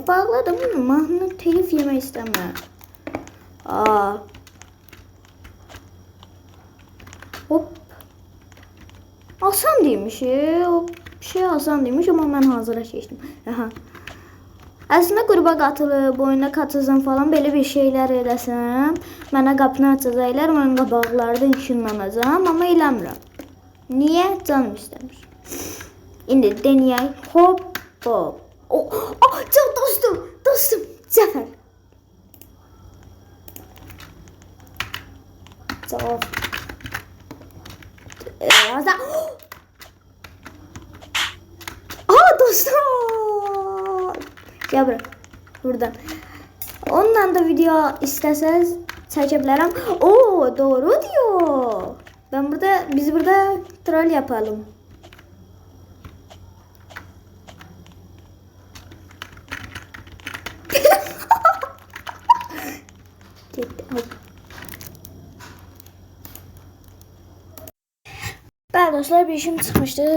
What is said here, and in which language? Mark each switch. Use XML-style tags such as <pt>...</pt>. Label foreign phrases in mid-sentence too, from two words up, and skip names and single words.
<tr>Bağladım, mahnı telif yemek istemem. Hop. Asan demiş. Asan demiş ama ben hazıra keçdim.</tr> <az>Aslında qrupa qatılıb, oyuna katılsam falan belə bir şeylər eləsəm, mənə qapını açacaqlar, mən qabaqlardan işinlanacağam, amma eləmirəm. Niyə? Canım istəmir. İndi denəyək. Hop. Çox dostum, Cəfər. Cavab. Dostum.</az> <tr>Gel buraya. Buradan. Ondan da video isteseniz çekebilirim. Doğru diyor. Biz burada troll yapalım. Ben dostlar bir işim çıkmıştı.</tr>